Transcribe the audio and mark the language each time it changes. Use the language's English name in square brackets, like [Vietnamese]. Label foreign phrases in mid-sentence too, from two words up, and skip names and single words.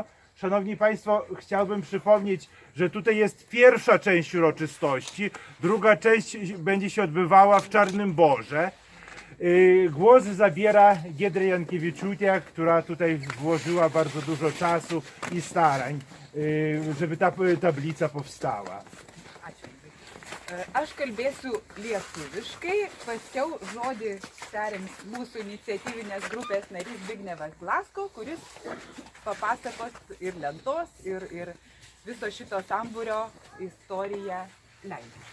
[Polish] Szanowni Państwo, chciałbym przypomnieć, że tutaj jest pierwsza część uroczystości, druga część będzie się odbywała w Czarnym Borze. Głos zabiera Giedrė Jankevičiūtė, która tutaj włożyła bardzo dużo czasu i starań, żeby ta tablica powstała. [Lithuanian] Aš kalbėsiu lietuviškai, paskiau žodį perims mūsų iniciatyvinės grupės narys Zbignevas Glasko, kuris papasakos ir lentos, ir viso šito sambūrio istoriją Lenkijos.